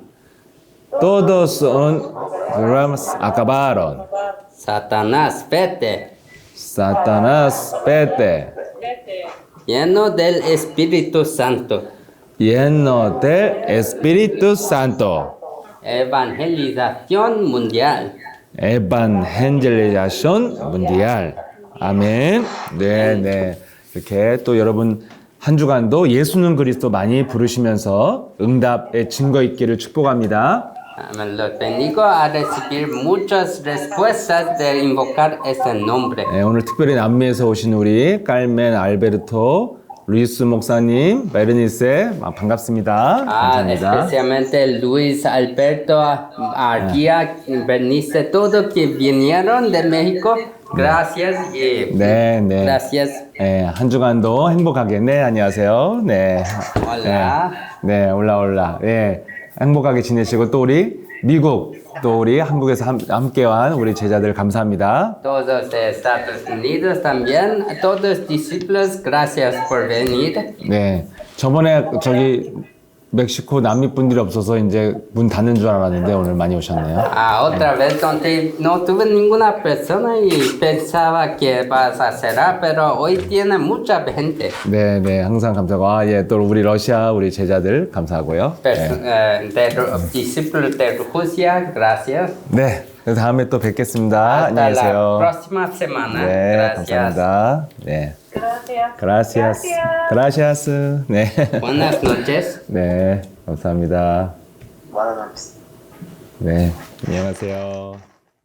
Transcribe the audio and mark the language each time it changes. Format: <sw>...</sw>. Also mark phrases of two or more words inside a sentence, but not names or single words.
<es>Todos los problemas acabaron. Satanás, vete. Satanás, vete. Lleno del Espíritu Santo. Lleno del Espíritu Santo. Evangelización mundial. Evangelización mundial.</es> <ko>아멘. 네, 네. 이렇게 또 여러분 한 주간도 예수는 그리스도 많이 부르시면서 응답의 증거 있기를 축복합니다.</ko> <es>Amén. Los bendigo a recibir muchas respuestas de invocar ese nombre.</es> <ko>네, 오늘 특별히 남미에서 오신 우리 깔멘 알베르토 루이스 목사님, 베르니세 반갑습니다. 감사합니다.</ko> <es>Especialmente Luis Alberto, Arquía, Bernice, todos que vinieron de México. Gracias y</es> <ko>네, 네.</ko> <es>gracias.</es> <ko>네, 한 주간도 행복하게. 네, 안녕하세요. 네.</ko> <es>Hola.</es> <ko>네, 네, 올라. 네, 행복하게 지내시고 또 우리 미국, 또 우리 한국에서 함께한 우리 제자들 감사합니다.</ko> <es>Todos de Estados Unidos también, a todos discípulos, gracias por venir.</es> <ko>네, 저번에 저기 멕시코 남미 분들이 없어서 이제 문 닫는 줄 알았는데 오늘 많이 오셨네요.</ko> <es>Otra vez donde no tuve ninguna persona y pensaba que vas a cerrar, pero hoy tiene mucha gente.</es> <ko>네, 네, 항상 감사하고 예, 또 우리 러시아 우리 제자들 감사하고요.</ko> <es>De discípulos de Rusia, gracias.</es> <ko>네, 다음에 또 뵙겠습니다.</ko> <es>Hasta</es> <ko>안녕히</ko> <es>la</es> <ko>계세요.</ko> <es>próxima semana.</es> <ko>네,</ko> <es>Gracias.</es> <ko>감사합니다. 네.</ko> <es>Gracias. Gracias. 네. Buenas noches.</es> <ko>네, 감사합니다. 네, 안녕하세요.</ko>